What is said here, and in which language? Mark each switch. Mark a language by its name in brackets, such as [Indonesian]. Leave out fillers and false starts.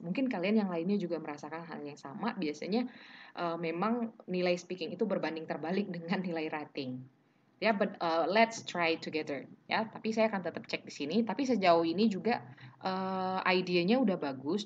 [Indonesian] Mungkin kalian yang lainnya juga merasakan hal yang sama. Biasanya memang nilai speaking itu berbanding terbalik dengan nilai writing. [English] Ya, but let's try together. [Indonesian] Ya, tapi saya akan tetap cek di sini. Tapi sejauh ini juga idenya udah bagus.